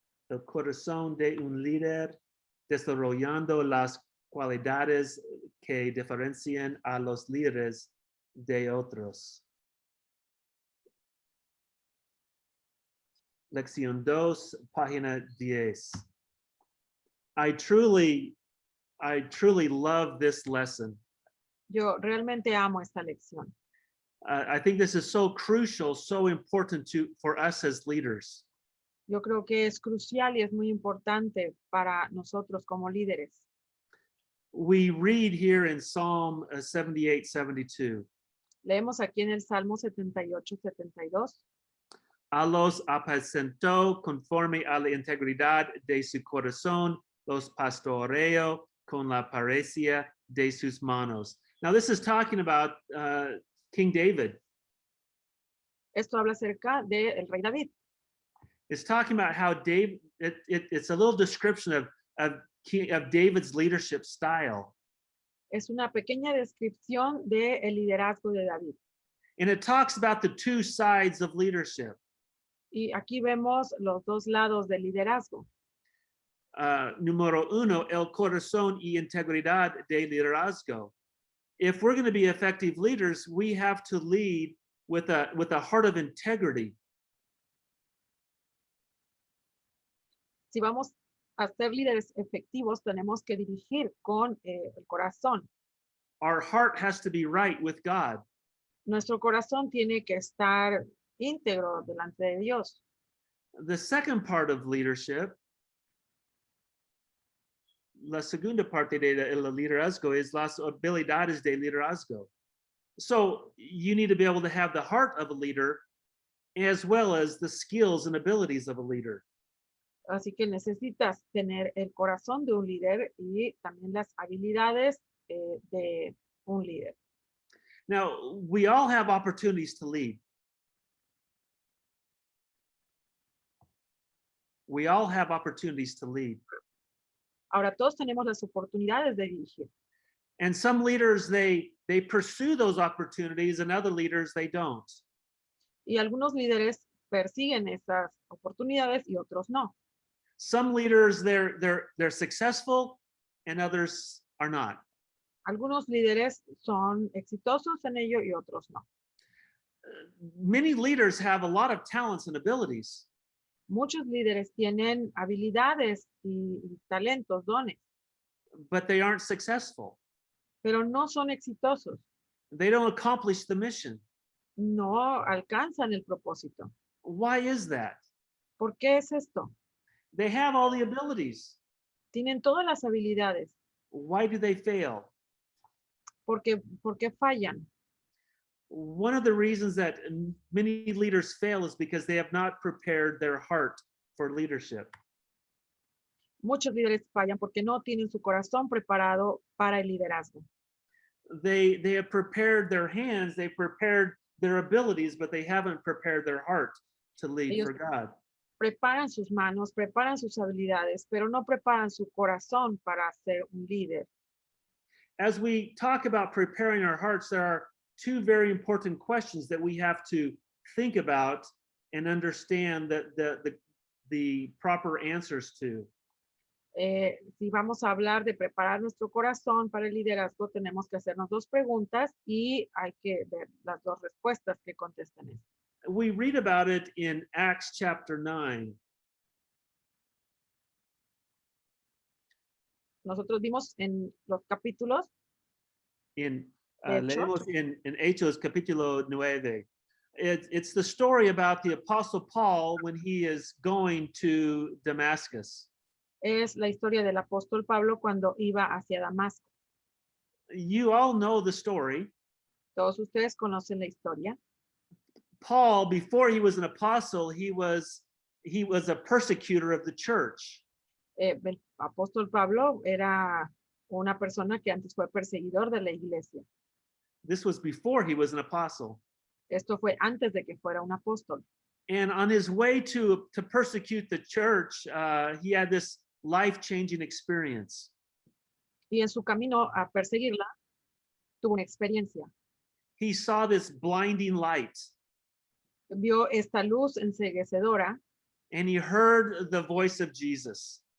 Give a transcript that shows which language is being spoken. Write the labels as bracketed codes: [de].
[es] El corazón de un líder desarrollando las cualidades que diferencian a los líderes de otros. Lección 2, página 10. [en] I truly love this lesson. [es] Yo realmente amo esta lección. [en] I think this is so crucial, so important for us as leaders. [es] Yo creo que es crucial y es muy importante para nosotros como líderes. [en] We read here in Psalm 78, 72. [es] Leemos aquí en el Salmo 78, 72. A los apacentó conforme a la integridad de su corazón, los pastoreo con la parecia de sus manos. [en] Now, this is talking about King David. [es] Esto habla acerca del rey David. [en] It's talking about how David, it's a little description of David's leadership style. [es] Es una pequeña descripción del liderazgo de David. [en] And it talks about the two sides of leadership. [es] Y aquí vemos los dos lados del liderazgo. Número uno, el corazón y integridad de liderazgo. [en] If we're going to be effective leaders, we have to lead with a heart of integrity. [es] Si vamos a ser líderes efectivos, tenemos que dirigir con el corazón. [en] Our heart has to be right with God. [es] Nuestro corazón tiene que estar íntegro delante de Dios. [en] The second part of leadership, [es] la segunda parte de liderazgo es las habilidades de liderazgo. [en] So you need to be able to have the heart of a leader as well as the skills and abilities of a leader. [es] Así que necesitas tener el corazón de un líder y también las habilidades de un líder. [en] Now, we all have opportunities to lead. We all have opportunities to lead. [es] Ahora todos tenemos las oportunidades de dirigir. [en] And some leaders, they pursue those opportunities, and other leaders, they don't. [es] Y algunos líderes persiguen esas oportunidades y otros no. [en] Some leaders, they're successful, and others are not. [es] Algunos líderes son exitosos en ello y otros no. [en] Many leaders have a lot of talents and abilities. [es] Muchos líderes tienen habilidades y talentos, dones, [en] but they aren't successful. [es] pero no son exitosos. [en] They don't accomplish the mission. [es] No alcanzan el propósito. [en] Why is that? [es] ¿Por qué es esto? [en] They have all the abilities. [es] Tienen todas las habilidades. [en] Why do they fail? [es] ¿Por qué fallan? [en] One of the reasons that many leaders fail is because they have not prepared their heart for leadership. [es] Muchos líderes fallan porque no tienen su corazón preparado para el liderazgo. [en] They have prepared their hands, they prepared their abilities, but they haven't prepared their heart to lead [es] Ellos [en] for God. [es] preparan sus manos, preparan sus habilidades, pero no preparan su corazón para ser un líder. [en] As we talk about preparing our hearts, there are two very important questions that we have to think about and understand the proper answers to. [es] Si vamos a hablar de preparar nuestro corazón para el liderazgo, tenemos que hacernos dos preguntas y hay que ver las dos respuestas que contesten esto. [en] We read about it in Acts chapter 9. [es] Nosotros vimos en los capítulos Leemos en Hechos capítulo 9. [en] It's the story about the Apostle Paul when he is going to Damascus. [es] Es la historia del apóstol Pablo cuando iba hacia Damasco. [en] You all know the story. [es] Todos ustedes conocen la historia. [en] Paul, before he was an apostle, he was a persecutor of the church. [es] El apóstol Pablo era una persona que antes fue perseguidor de la iglesia. [en] This was before he was an apostle. [es] Esto fue antes de que fuera un apóstol. [en] And on his way to persecute the church, he had this life-changing experience. [es] Y en su camino a perseguirla, tuvo una experiencia. [en] He saw this blinding light. [es] vio esta luz enceguecedora [en] and he heard the voice of Jesus.